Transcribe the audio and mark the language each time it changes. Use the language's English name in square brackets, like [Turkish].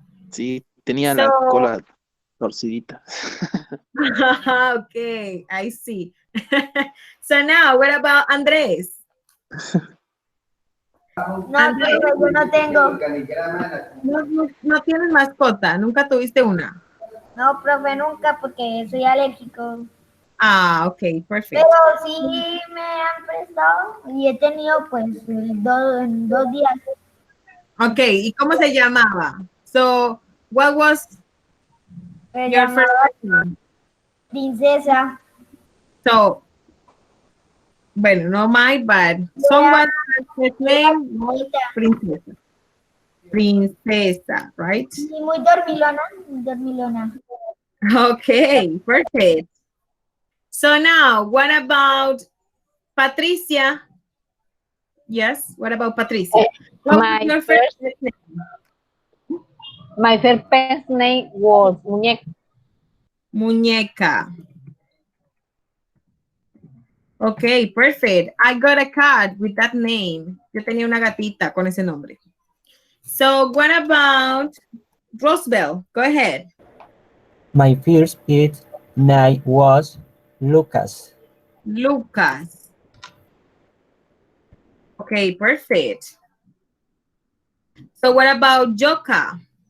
[Spanish] Sí, tenía la cola torcidita. [English] Okay, I see. So now, what about Andrés? [Spanish] No, Andrés, yo no tengo. no tienes mascota, nunca tuviste una. No, profe, nunca porque soy alérgico. Ah, ok, perfecto. Pero sí me han prestado y he tenido pues en 2 días. Ok, ¿y cómo se llamaba? [English] So, what was your first name? Princesa. So, bueno, no my, but someone's first name was Princesa. Princesa, right? [Spanish] Y muy dormilona, muy dormilona. [English] Okay, perfect. So now, what about Patricia? Yes, what about Patricia? What was your first name? My first pet's name was Muñeca. Muñeca. Okay, perfect. I got a cat with that name. [Spanish] Yo tenía una gatita con ese nombre. [English] So what about Rosebell? Go ahead. My first pet's name was Lucas. Lucas. Okay, perfect. So what about Joka?